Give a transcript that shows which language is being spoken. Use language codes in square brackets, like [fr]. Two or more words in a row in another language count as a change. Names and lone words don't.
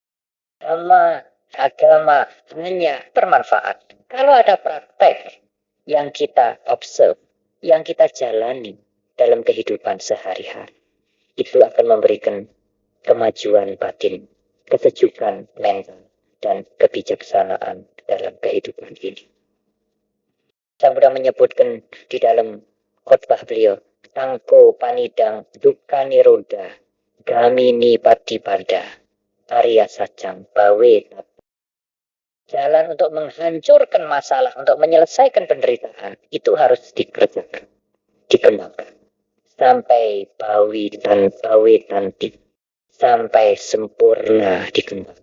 [id] Agama hanya bermanfaat kalau ada praktek yang kita observe, yang kita jalani dalam kehidupan sehari-hari. Itu akan memberikan kemajuan batin, kesejukan mental, dan kebijaksanaan dalam kehidupan ini. Sang Buddha menyebutkan di dalam khotbah beliau, [pi] Tangko panidang dukkha nirodha gamini patipada Arya Sacang bawe. [id] Jalan untuk menghancurkan masalah, untuk menyelesaikan penderitaan, itu harus dikerjakan, dikembangkan. Sampai [pi] bawi tanti, [id] sampai sempurna dikembangkan.